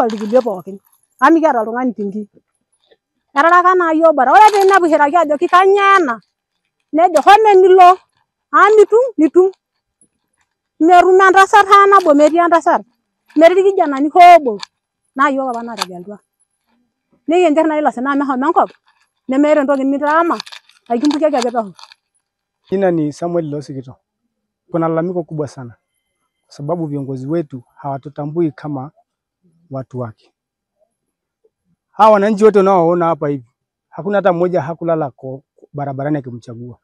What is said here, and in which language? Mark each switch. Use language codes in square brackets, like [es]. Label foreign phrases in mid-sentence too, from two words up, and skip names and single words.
[mas] irkulie pookin amu mikiata oltung'ani tingi etaraka naa yiok bora ore piinepu ishiraki ajoki kanyioo ena nejo home nilo mitum metum entasat hoo nabo metii entasat metii irkijanani hoo obo naa yiok apa nategelutua nikincho naa ilo sinaa mehomo enkop nemeeta entoki nitaama aikimpukiaki ake peho. [sw] Jina ni Samuel Losikito. Kuna lalamiko kubwa sana kwa sababu viongozi wetu hawatutambui kama watu wake. Hawa wananchi wote unaoona hapa hivi hakuna hata mmoja hakulala kwa barabarani akimchagua.